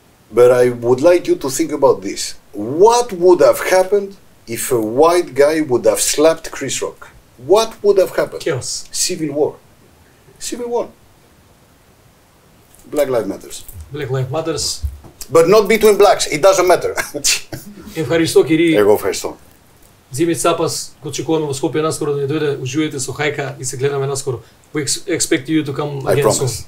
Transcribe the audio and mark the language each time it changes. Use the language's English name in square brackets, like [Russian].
[English] But I would like you to think about this. What would have happened if a white guy would have slapped Chris Rock? What would have happened? Chaos. Civil war. Civil war. Black Lives Matters. Black Lives Matters. But not between blacks, it doesn't matter. [Greek] Евхаристо Кири. Его Христо. [Macedonian] Ẓimис Цапас, го чекуваме во Скопје наскоро да ни дојде, уживајте со Хајка и се гледаме наскоро. [English] We expect you to come again soon.